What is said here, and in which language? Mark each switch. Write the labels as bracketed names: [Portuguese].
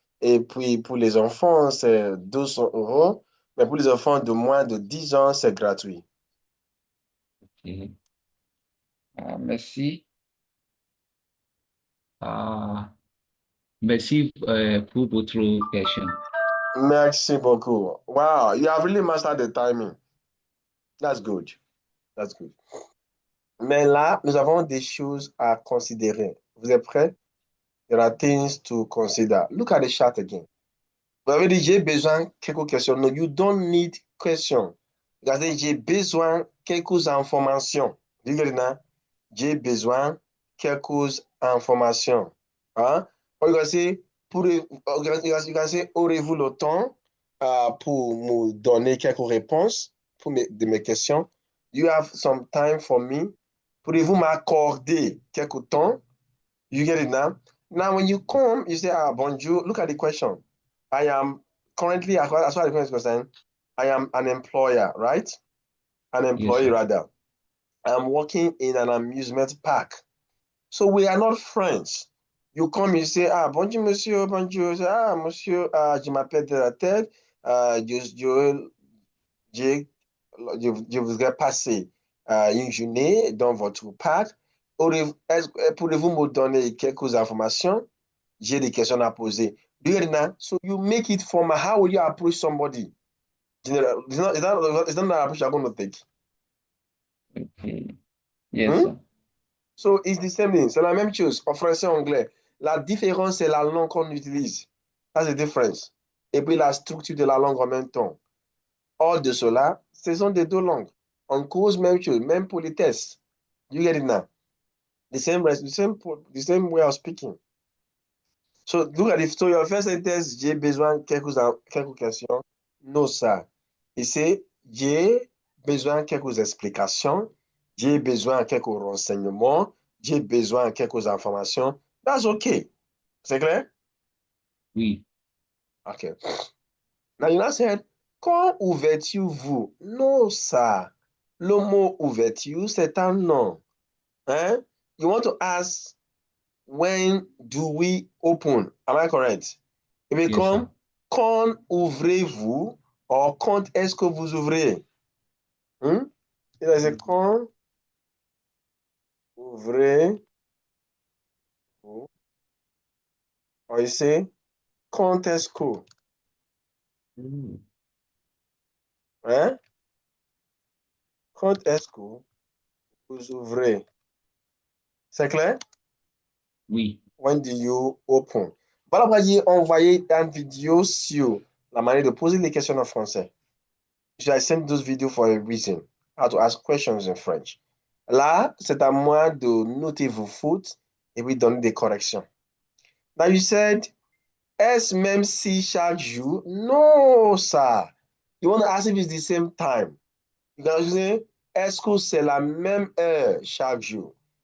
[French] Et puis pour les enfants, c'est 200 euros. Mais pour les enfants de moins de 10 ans, c'est gratuit. ok. Merci. Ah, merci pour votre question. Merci beaucoup. [English] Wow, you have really mastered the timing. That's good. That's good. [French] Mais là, nous avons des choses à considérer. Vous êtes prêts? [English] There are things to consider. Look at the chart again. [French] Vous avez dit, j'ai besoin de quelques questions. [English] No, you don't need questions. [French] Regardez, j'ai besoin quelques informations. Regardez, j'ai besoin quelques informations. Hein? Regardez, regardez, aurez-vous le temps pour me donner quelques réponses pour de mes questions? [English] You have some time for me? [French] Pourriez-vous m'accorder quelques temps? [English] You get it now? Now, when you come, you say, bonjour. Look at the question. I am currently, as far as the question is concerned, I am an employer, right? An Yes, employee, sir. rather. I'm working in an amusement park. So we are not friends. You come, you say, [French] bonjour, monsieur, bonjour. [English] You say, [French] monsieur, je m'appelle de la tête. Je, je voudrais passer une journée dans votre parc. Pourriez-vous me donner quelques informations? j'ai des questions à poser. [English] Do you get it now? So you make it formal. How will you approach somebody? Is that the approach you're going to take? Okay. Yes, Hmm? sir. So it's the same thing. C'est la même chose en français et en anglais. La différence, c'est la langue qu'on utilise. That's the difference. [French] Et puis la structure de la langue en même temps. Hors de cela, ce sont des deux langues. On cause même chose, même pour les tests. [English] You get it now? The same way of speaking. So look at it. So your first sentence, [French] j'ai besoin de quelques questions. Non, ça. Ici, j'ai besoin de quelques explications. J'ai besoin de quelques renseignements. J'ai besoin de quelques informations. [English] That's okay. [French] C'est clair? Oui. [English] Okay. Now you now said, [French] quand ouverture-vous? Non, ça. Le mot ouverture, c'est un nom. Hein? [English] You want to ask, when do we open? Am I correct? It Yes, sir. become, [French] quand ouvrez-vous? Or, quand est-ce que vous ouvrez? Hmm? C'est quand ouvrez-vous? Or ici, quand est-ce que? Mm. Hein? Quand est-ce que vous ouvrez? C'est clair? Oui. [English] When do you open? [French] Voilà pourquoi j'ai envoyé une vidéo sur la manière de poser les questions en français. [English] I sent those videos for a reason. How to ask questions in French. [French] Là, c'est à moi de noter vos fautes et puis donner des corrections. [English] Now you said, [French] est-ce même si chaque jour? Non, ça. [English] You want to ask if it's the same time. You can say, [French] est-ce que c'est la même heure chaque jour?